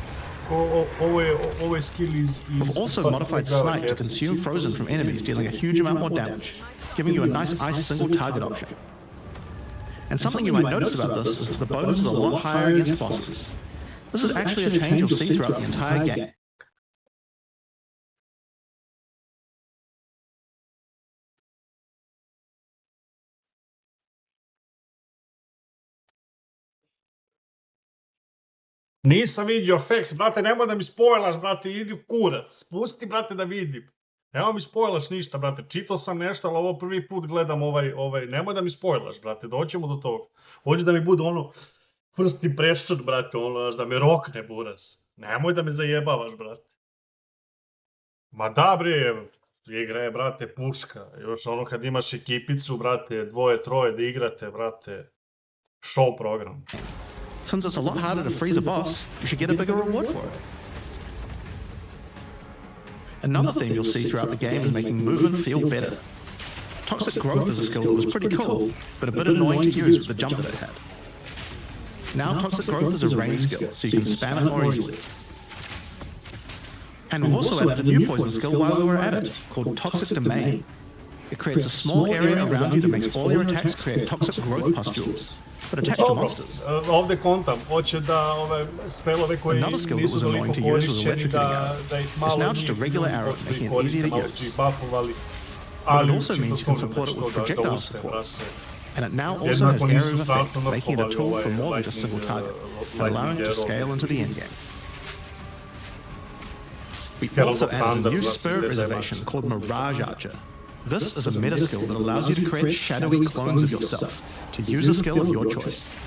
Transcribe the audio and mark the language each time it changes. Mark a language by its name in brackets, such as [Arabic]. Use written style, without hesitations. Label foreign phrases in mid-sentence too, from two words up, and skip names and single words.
[English] We've also modified Snipe to consume frozen from enemies, dealing a huge amount more damage, giving you a nice ice single target option. And something you might notice about this is that the bonus is a lot higher against bosses. This is actually a change you'll see throughout the entire game. [Serbian] Nisam vidio Fex, brate, nemoj da mi spojlaš, brate, idi u kurac. Pusti, brate, da vidim. Nemoj mi spojlaš ništa, brate. Čitao sam nešto, ali ovo prvi put gledam ovaj. Nemoj da mi spojlaš, brate, doćemo do toga. Hoću da mi bude ono [English] first impression, [Serbian] brate, ono, da me rokne, buraz. Nemoj da me zajebavaš, brate. Ma da, bre, igra je, brate, puška. Još ono kad imaš ekipicu, brate, 2-3 da igrate, brate. [English] Show program. Since it's a lot harder to freeze a boss, you should get a bigger reward for it. Another theme you'll see throughout the game is making movement feel better. Toxic Growth is a skill that was pretty cool, but a bit annoying to use with the jump that it had. Now Toxic Growth is a range skill, so you can spam it more easily. And we've also added a new poison skill while we were at it, called Toxic Domain. It creates a small area around you that makes all your attacks create toxic growth pustules, but attached to monsters. [Serbian] Ovdje kontam, hoće da ove spelove koji nisu toliko korišćeni da ih malo njih počeli koristiti, malo su ih buffovali, ali čisto sumnjam da uspe, brate. [English] And it now also has area of effect, making it a tool for more than just single target, and allowing it to scale into the endgame. We also added a new spirit reservation called Mirage Archer. This is a meta skill that allows you to create shadowy clones of yourself to use a skill of your choice.